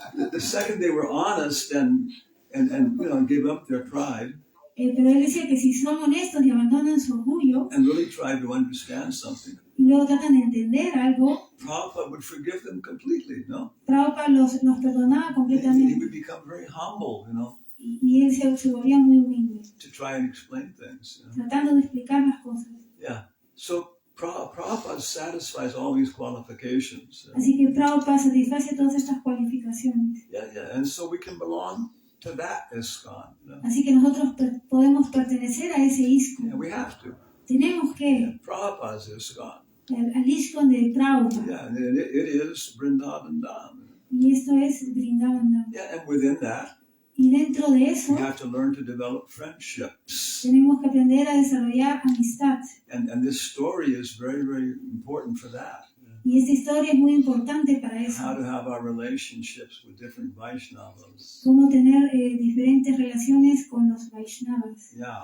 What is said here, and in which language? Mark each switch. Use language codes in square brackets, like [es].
[en] The second they were honest and gave up their pride. [es] Pero él decía que si son honestos y abandonan su orgullo, [en] and really tried to understand something, [es] y luego tratan de entender algo, [en] Prabhupada would forgive them completely, no? [es] Prabhupada los perdonaba [en] He [es] completamente. [en] would become very humble, [es] Y él se volvía muy humilde, [en] to try and explain things. [es] tratando de explicar las cosas. [en] Yeah. So Prabhupada satisfies all these qualifications. [es] Así que Prabhupada satisface todas estas cualificaciones. [en] Yeah. And so we can belong to that ISKCON. [es] Así que nosotros podemos pertenecer a ese ISKCON. [en] And we have to. [es] Tenemos que, [en] Prabhupada's ISKCON. [es] al ISKCON de Prabhupada. [en] Yeah, and it is Vrindavan Dham. [es] Y esto es Vrajamandala. [en] Yeah, and within that, [es] Y dentro de eso, [en] we have to learn to develop friendships. [es] tenemos que aprender a desarrollar amistad. [en] And this story is very, very important for that. [es] Y esta historia es muy importante para eso. [en] How to have our relationships with different Vaishnavas. [es] Cómo tener diferentes relaciones con los Vaishnavas.